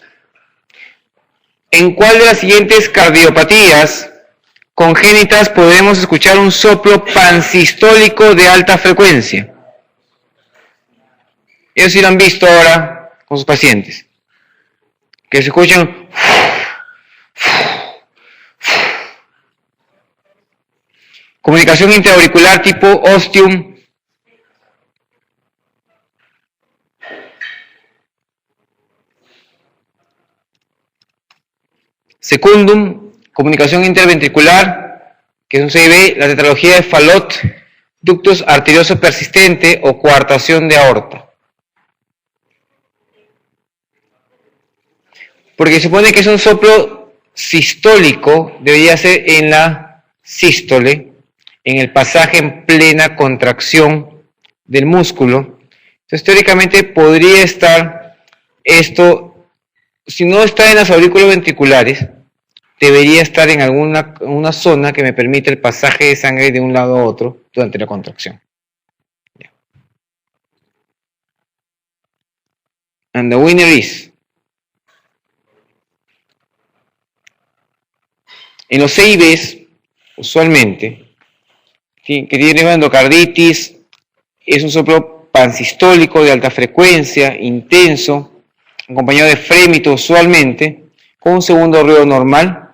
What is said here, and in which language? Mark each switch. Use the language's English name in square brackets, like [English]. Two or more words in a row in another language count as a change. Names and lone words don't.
[Spanish] ¿En cuál de las siguientes cardiopatías congénitas podemos escuchar un soplo pansistólico de alta frecuencia? Ellos sí lo han visto ahora con sus pacientes. Que se escuchan comunicación intraauricular tipo ostium. Secundum, comunicación interventricular, que es un CIB, la tetralogía de Fallot, ductus arterioso persistente o coartación de aorta. Porque se supone que es un soplo sistólico, debería ser en la sístole, en el pasaje en plena contracción del músculo. Entonces, teóricamente podría estar esto, si no está en las aurículas ventriculares, debería estar en una zona que me permite el pasaje de sangre de un lado a otro durante la contracción. [English] And the winner is... [Spanish] En los CIBs, usualmente, que tienen endocarditis, es un soplo pansistólico de alta frecuencia, intenso, acompañado de frémito usualmente, con un segundo ruido normal.